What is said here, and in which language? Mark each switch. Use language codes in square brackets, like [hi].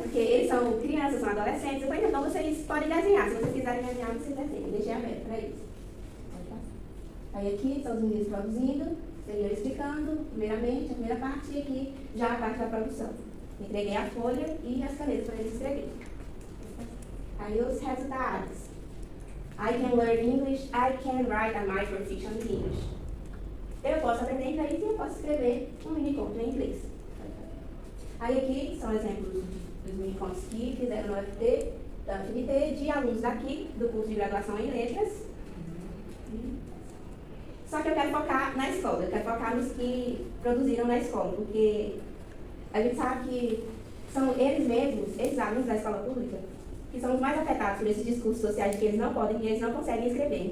[pt] Porque eles são crianças, são adolescentes. Eu falei, então vocês podem desenhar. Se vocês quiserem desenhar, vocês desenham. Eu deixei aberto para eles. Aí aqui são os meninos produzindo, eu explicando, primeiramente, a primeira parte, e aqui já a parte da produção. Entreguei a folha e as canetas para eles escreverem. Aí os resultados. [en] I can learn English, I can write a microfiction in English. [pt] Eu posso aprender inglês e eu posso escrever um mini-conto em inglês. Aí aqui são exemplos dos mini-contos que fizeram no UFT, da UFNT, de alunos daqui, do curso de graduação em letras. Só que eu quero focar na escola, eu quero focar nos que produziram na escola, porque a gente sabe que são eles mesmos, esses alunos da escola pública, que são os mais afetados por esses discursos sociais de que eles não podem e eles não conseguem escrever.